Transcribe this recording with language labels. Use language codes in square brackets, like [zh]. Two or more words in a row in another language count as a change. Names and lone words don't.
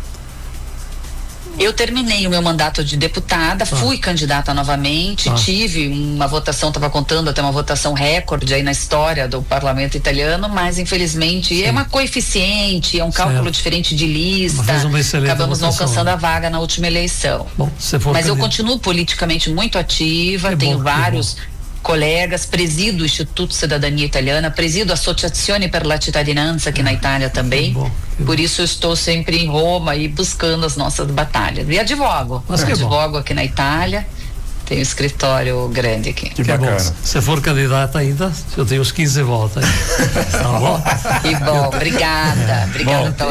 [pt] Eu terminei o meu mandato de deputada, fui candidata novamente, tive uma votação, estava contando até uma votação recorde aí na história do parlamento italiano, mas infelizmente é uma coeficiente, é um cálculo diferente de lista, acabamos não alcançando a vaga na última eleição. Bom, mas eu continuo politicamente muito ativa, tenho vários colegas, presido o Instituto Cidadania Italiana, presido a Associazione per la Cittadinanza aqui na Itália também. Por isso eu estou sempre em Roma e buscando as nossas batalhas. E advogo aqui na Itália. Tem um escritório grande aqui. Que bacana. Se for candidata ainda, eu tenho uns 15 votos. Tá bom? Que bom, obrigada. Obrigada pelo